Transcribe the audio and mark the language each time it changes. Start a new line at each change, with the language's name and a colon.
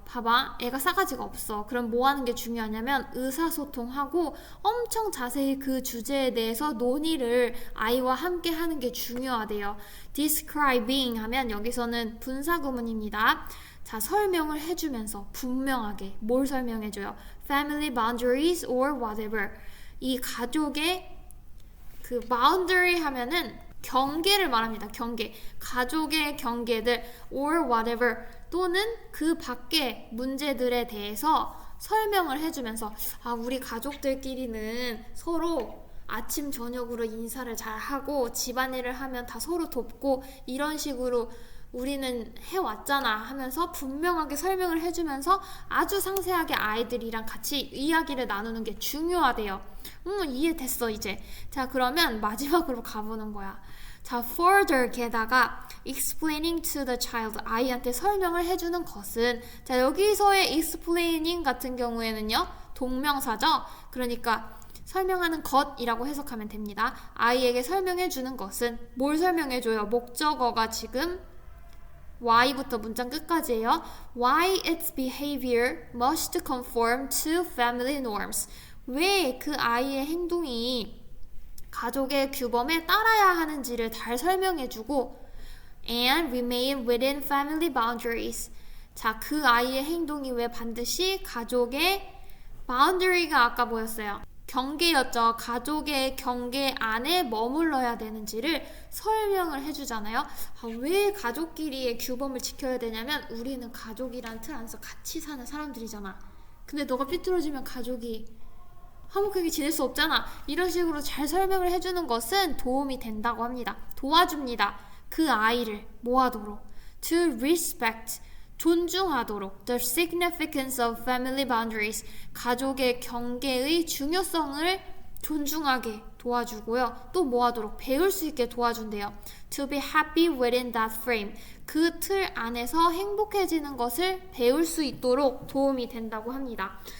Korean: 봐봐, 애가 싸가지가 없어. 그럼 뭐 하는 게 중요하냐면 의사소통하고 엄청 자세히 그 주제에 대해서 논의를 아이와 함께 하는 게 중요하대요. describing 하면 여기서는 분사구문입니다. 자, 설명을 해주면서 분명하게 뭘 설명해줘요?
English: family boundaries or whatever.
Korean: 이 가족의 그 boundary 하면은 경계를 말합니다. 경계. 가족의 경계들 or whatever, 또는 그 밖의 문제들에 대해서 설명을 해주면서, 우리 가족들끼리는 서로 아침 저녁으로 인사를 잘 하고 집안일을 하면 다 서로 돕고 이런 식으로 우리는 해왔잖아 하면서 분명하게 설명을 해주면서 아주 상세하게 아이들이랑 같이 이야기를 나누는 게 중요하대요. 이해됐어 이제. 자, 그러면 마지막으로 가보는 거야. 자, further 게다가
English: explaining to the child,
Korean: 아이한테 설명을 해주는 것은, 자, 여기서의 explaining 같은 경우에는요, 동명사죠. 그러니까 설명하는 것이라고 해석하면 됩니다. 아이에게 설명해주는 것은 뭘 설명해줘요? 목적어가 지금 Y부터 문장 끝까지예요.
English: Why its behavior must conform to family norms.
Korean: 왜 그 아이의 행동이 가족의 규범에 따라야 하는지를 잘 설명해주고
English: and remain within family boundaries.
Korean: 자, 그 아이의 행동이 왜 반드시 가족의 boundary가 아까 뭐였어요? 경계였죠. 가족의 경계 안에 머물러야 되는지를 설명을 해주잖아요. 왜 가족끼리의 규범을 지켜야 되냐면 우리는 가족이란 틀 안에서 같이 사는 사람들이잖아. 근데 너가 삐뚤어지면 가족이 화목하게 지낼 수 없잖아. 이런 식으로 잘 설명을 해주는 것은 도움이 된다고 합니다. 도와줍니다. 그 아이를 뭐 하도록?
English: To respect, 존중하도록. The significance of family boundaries,
Korean: 가족의 경계의 중요성을 존중하게 도와주고요. 또 뭐 하도록? 배울 수 있게 도와준대요.
English: To be happy within that frame,
Korean: 그 틀 안에서 행복해지는 것을 배울 수 있도록 도움이 된다고 합니다.